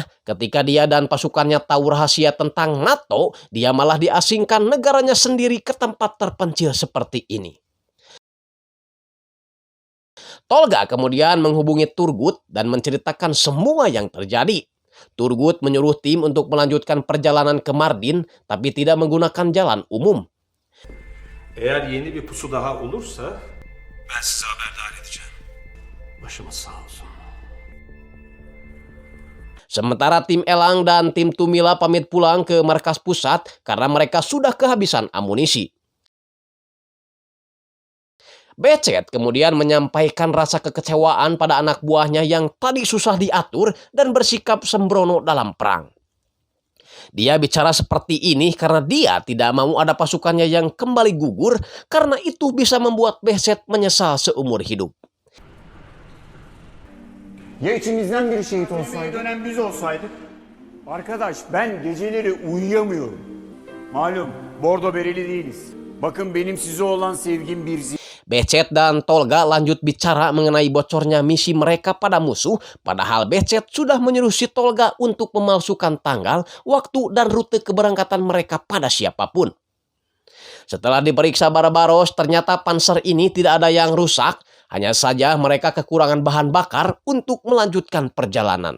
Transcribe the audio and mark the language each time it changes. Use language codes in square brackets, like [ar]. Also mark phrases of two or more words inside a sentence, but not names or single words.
[id] Ketika dia dan pasukannya tahu rahasia tentang NATO, dia malah diasingkan negaranya sendiri ke tempat terpencil seperti ini. Tolga kemudian menghubungi Turgut dan menceritakan semua yang terjadi. Turgut menyuruh tim untuk melanjutkan perjalanan ke Mardin, tapi tidak menggunakan jalan umum. [tr] Eğer yeni bir pusu daha olursa Ben size haberdar edeceğim. başımız sağ olsun. [id] Sementara tim Elang dan tim Tumila pamit pulang ke markas pusat karena mereka sudah kehabisan amunisi. Becet kemudian menyampaikan rasa kekecewaan pada anak buahnya yang tadi susah diatur dan bersikap sembrono dalam perang. Dia bicara seperti ini karena dia tidak mau ada pasukannya yang kembali gugur, karena itu bisa membuat Becet menyesal seumur hidup. [tr] Ya içimizden biri şehit olsaydı? Dönem biz olsaydık. Arkadaş ben geceleri uyuyamıyorum. Malum bordo bereli değiliz. Bakın benim size olan sevgim bir [id] Becet dan Tolga lanjut bicara mengenai bocornya misi mereka pada musuh, padahal Becet sudah menyuruh si Tolga untuk memalsukan tanggal, waktu, dan rute keberangkatan mereka pada siapapun. Setelah diperiksa Barbaros, ternyata panser ini tidak ada yang rusak, hanya saja mereka kekurangan bahan bakar untuk melanjutkan perjalanan.